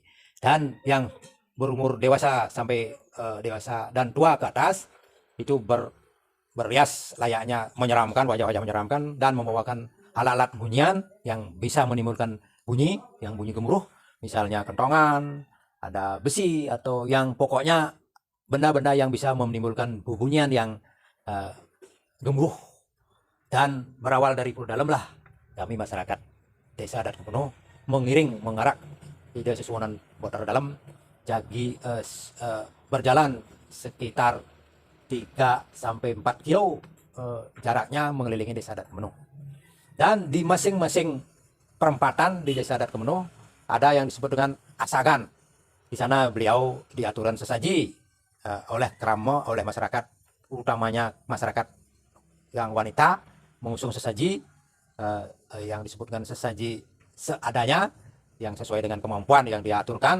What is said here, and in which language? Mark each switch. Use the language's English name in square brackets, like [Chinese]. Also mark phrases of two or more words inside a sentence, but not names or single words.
[Indonesian] Dan yang berumur dewasa sampai dewasa dan tua ke atas itu berrias layaknya menyeramkan, wajah-wajah menyeramkan dan membawakan alat-alat bunyian yang bisa menimbulkan bunyi gemuruh, misalnya kentongan, ada besi atau yang pokoknya benda-benda yang bisa menimbulkan bunyian yang gemuruh. Dan berawal dari pura dalam lah kami masyarakat desa adat Kemenuh mengarak ide sesuanan Batara dalam jadi berjalan sekitar 3-4 kilo jaraknya mengelilingi desa adat Kemenuh. Dan di masing-masing perempatan di desa adat Kemenuh ada yang disebut dengan asagan. Di sana beliau diaturan sesaji oleh krama, oleh masyarakat, utamanya masyarakat yang wanita, mengusung sesaji yang disebut dengan sesaji seadanya, yang sesuai dengan kemampuan yang diaturkan.